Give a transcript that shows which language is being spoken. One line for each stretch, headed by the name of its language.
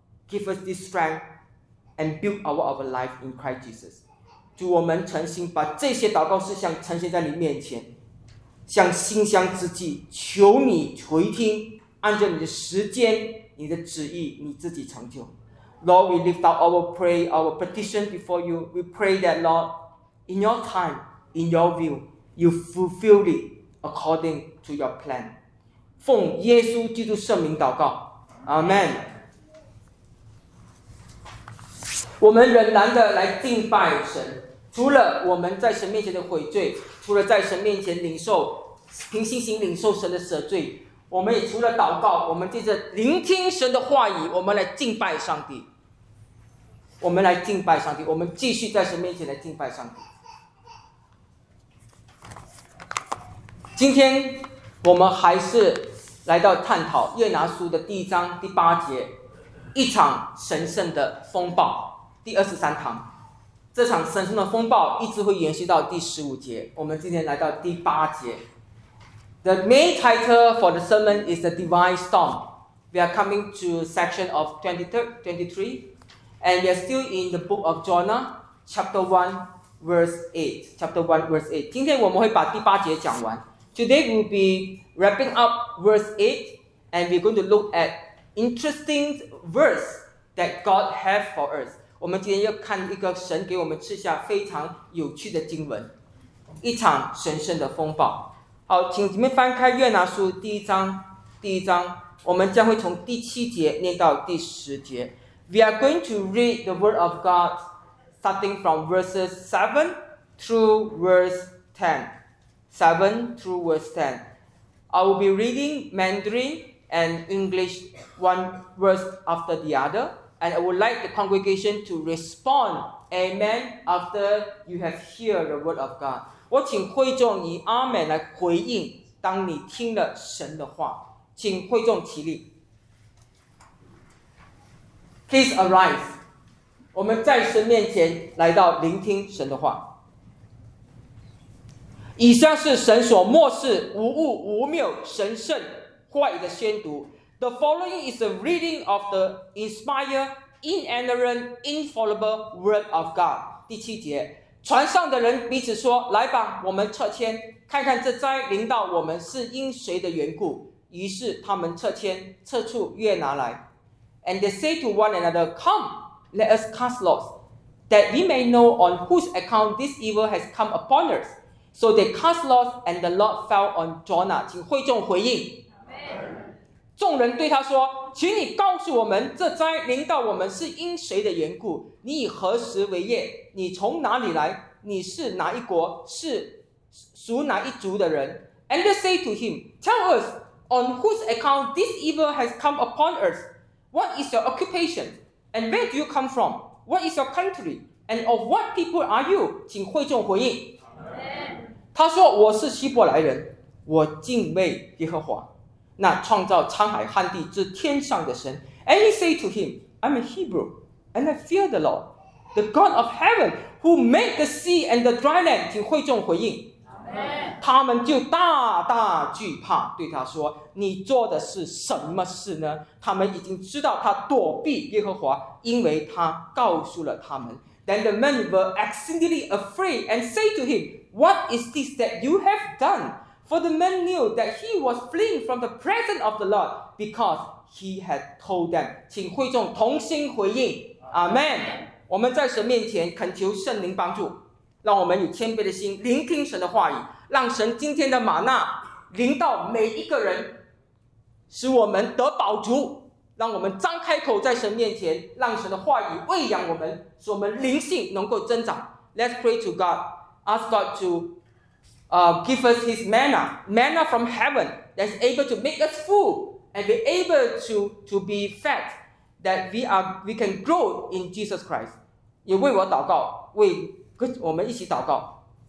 English: Give us this strength and build our life in Christ Jesus.
Chinese: 主，我们诚心把这些祷告事项呈现在你面前，像馨香之祭，求你垂听，按照你的时间，你的旨意，你自己成就。
English: Lord, we lift up our prayer, our petition before you. We pray that, Lord, in your time, in your will, you fulfill it according to your plan.
Chinese: 奉耶稣基督圣名祷告。Amen. 我们仍然的来敬拜神，除了我们在神面前的悔罪，除了在神面前领受，凭信心领受神的赦罪，我们也除了祷告，我们借着聆听神的话语，我们来敬拜上帝。我们来敬拜上帝，我们继续在神面前来敬拜上帝。今天我们还是来到探讨约拿书的第一章第八节，一场神圣的风暴，第二十三堂。这场神圣的风暴一直会延续到第十五节，我们今天来到第八节。
English: The main title for the sermon is the Divine Storm. We are coming to section of 23. And we are still in the book of Jonah, chapter 1, verse 8.
Chinese: 今天我们会把第八节讲完，
English: Today we'll be wrapping up verse 8, and we're going to look at interesting verse that God has for us.
Chinese: 我们今天要看一个神给我们赐下非常有趣的经文，一场神圣的风暴。好，请你们翻开约拿书第一章，第一章，我们将会从第七节念到第十节。
English: We are going to read the word of God starting from verses 7 through verse 10. 7 through verse 10. I will be reading Mandarin and English one verse after the other. And I would like the congregation to respond Amen after you have heard the word of God.
Chinese: 我请会众以阿门来回应当你听了神的话。请会众起立。
English: Please arise.
Chinese: 我们在神面前来到聆听神的话。以下是神所漠视无物无谬神圣话语的宣读。 The following is a reading of the inspired, inerrant, infallible word of God. 第七节，船上的人彼此说，来吧，我们撤迁，看看这灾临到我们是因谁的缘故。于是他们撤迁，撤出约拿来。
English: And they say to one another, Come, let us cast lots, that we may know on whose account this evil has come upon us. So they cast lots, and the lot fell on Jonah.
Chinese: 请会众回应。众人对他说，请你告诉我们，这灾临到我们是因谁的缘故？你以何时为业？你从哪里来？你是哪一国？是属哪一族的人？
English: And they say to him, Tell us, on whose account this evil has come upon us? What is your occupation? And where do you come from? What is your country? And of what people are you?
Chinese: 请会众回应。他说，我是希伯来人，我敬畏耶和华，那创造沧海旱地之天上的神。
English: And he said to him, I'm a Hebrew, and I fear the Lord, the God of heaven, who made the sea and the dry land.
Chinese: 请会众回应。他们就大大惧怕，对他说，你做的是什么事呢？他们已经知道他躲避耶和华，因为他告诉了他们。
English: Then the men were exceedingly afraid and say to him, What is this that you have done? For the men knew that he was fleeing from the presence of the Lord because he had told them.
Chinese: 请会众同心回应。Amen. 我们在神面前恳求圣灵帮助，让我们有谦卑的心聆听神的话语，让神今天的玛纳临到每一个人，使我们得饱足，让我们张开口在神面前，让神的话语喂养我们，使我们灵性能够增长。
English: Let's pray to God. Ask God to give us his manna from heaven that's able to make us full and be able to be fed that we can grow in Jesus Christ.
Chinese: 也为我祷告，为我们一起祷告。